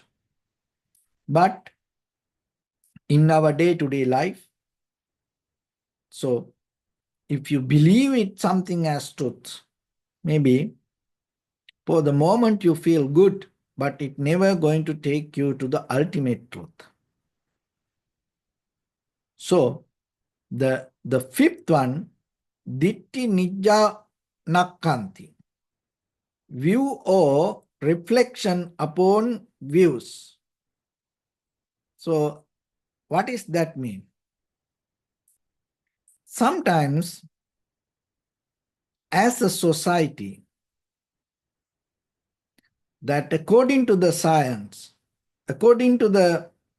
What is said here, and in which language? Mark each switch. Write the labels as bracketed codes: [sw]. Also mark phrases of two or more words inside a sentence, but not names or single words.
[en] But in our day-to-day life, so if you believe it something as truth, maybe for the moment you feel good, but it never going to take you to the ultimate truth. So the fifth one, [pi] ditti nijja nakkanti, [en] view or reflection upon views. So what does that mean? Sometimes as a society, that according to the science, according to the